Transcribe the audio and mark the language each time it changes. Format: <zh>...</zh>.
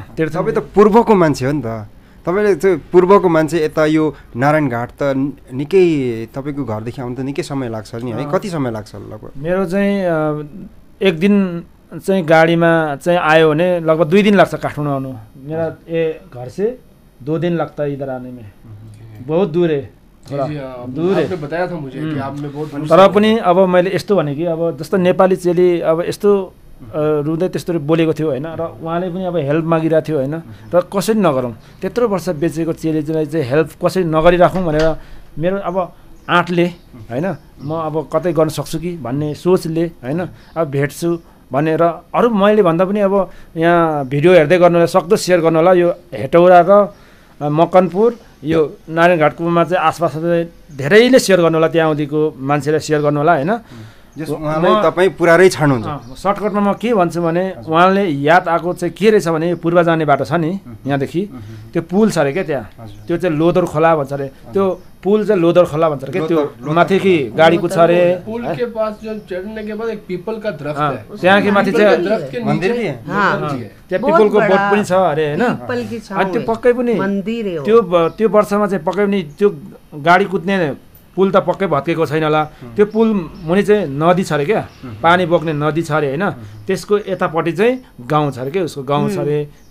<ne>तपाईँ त पूर्वको मान्छे हो नि त, तपाईँले चाहिँ पूर्वको मान्छे। यता यो नारायण घाट त निकै तपाईँको घरदेखि आउनु त निकै समय लाग्छ नि, है? कति समय लाग्छ लगभग? मेरो चाहिँ एक दिन चाहिँ गाडीमा चाहिँ आयो भने लगभग 2 दिन लाग्छ काठमाडौँ आउनु।</ne> <hi>मेरा घर से 2 दिन लगता है इधर आने में, बहुत दूर है, दूर है। आपने बताया था मुझे कि आपने बहुत दूर</hi> <ne>तर पनि अब मैले यस्तो भने कि अब जस्तो नेपाली चेली अब यस्तो रुँदै त्यस्तो बोलेको थियो होइन, र उहाँले पनि अब हेल्प मागिरहेको थियो होइन, र कसरी नगरौँ, त्यत्रो वर्ष बेचेको चेलीलाई चाहिँ हेल्प कसरी नगरिराखौँ भनेर मेरो अब आँटले होइन, म अब कतै गर्न सक्छु कि भन्ने सोचले होइन, अब भेट्छु भनेर अरू मैले भन्दा पनि अब यहाँ भिडियो हेर्दै गर्नुलाई सक्दो सेयर गर्नु होला। यो हेटौडा र मकनपुर यो नारायणघाटकोमा चाहिँ आसपास धेरैले सेयर गर्नु होला, त्यहाँ आउँदिको मान्छेलाई सेयर गर्नु होला होइन। उहाँलाई तपाईँ पुरारै छाड्नुहुन्छ। सर्टकटमा म के भन्छु भने उहाँले याद आएको चाहिँ के रहेछ भने पूर्व जाने बाटो छ नि यहाँदेखि, त्यो पुल छ अरे क्या त्यहाँ, त्यो चाहिँ लोदर खोला भन्छ अरे, त्यो पुल चाहिँ लोदर खोला भन्छ अरे क्या, त्यो माथि कि गाडी कुद्छ अरे,</ne> <hi>पुल के पास जो चढ़ने के बाद एक पीपल का दरख्त है,</hi> <ne>त्यहाँ कि माथि चाहिँ</ne> <hi>दरख्त के मन्दिर भी</hi> <ne>त्यहाँ पिपलको बोट पनि छ अरे होइन। अनि त्यो पक्कै पनि त्यो वर्षमा चाहिँ पक्कै पनि त्यो गाडी कुद्ने पुल त पक्कै भत्केको छैन होला, त्यो पुल मुनि चाहिँ नदी छ अरे क्या, पानी बोक्ने नदी छ अरे होइन, त्यसको यतापट्टि चाहिँ गाउँ छ अरे क्या, उसको गाउँ छ अरे।</ne>